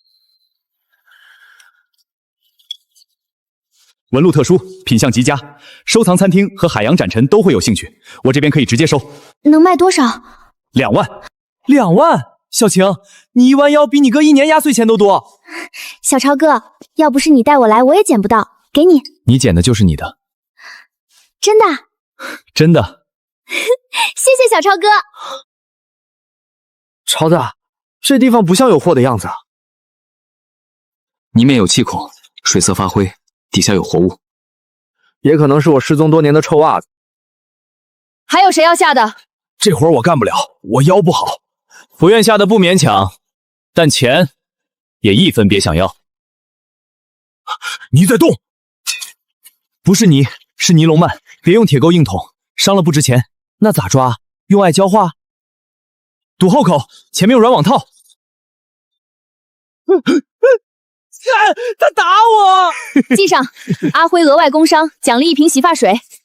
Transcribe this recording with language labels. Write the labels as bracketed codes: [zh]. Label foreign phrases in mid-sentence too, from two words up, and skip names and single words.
[zh] 紋路特殊，品相極佳，收藏餐廳和海洋展陳都會有興趣，我這邊可以直接收。能賣多少？2萬。 2萬？小晴，你1彎腰比你哥1年壓歲錢都多。小潮哥，要不是你帶我來，我也撿不到，給你。你撿的就是你的。真的？真的。謝謝小潮哥。潮子，這地方不像有貨的樣子。泥面有氣孔，水色發灰，底下有活物。也可能是我失蹤多年的臭襪子。還有誰要下的？這活我幹不了，我腰不好。不願下的不勉強，但錢也1分別想要。你在動？不是泥，是尼龍曼，別用鐵鈎硬捅，傷了不值錢。那咋抓？用愛澆化？堵後口，前面有軟網套。他打我！記上，阿輝額外工傷，獎勵1瓶洗髮水。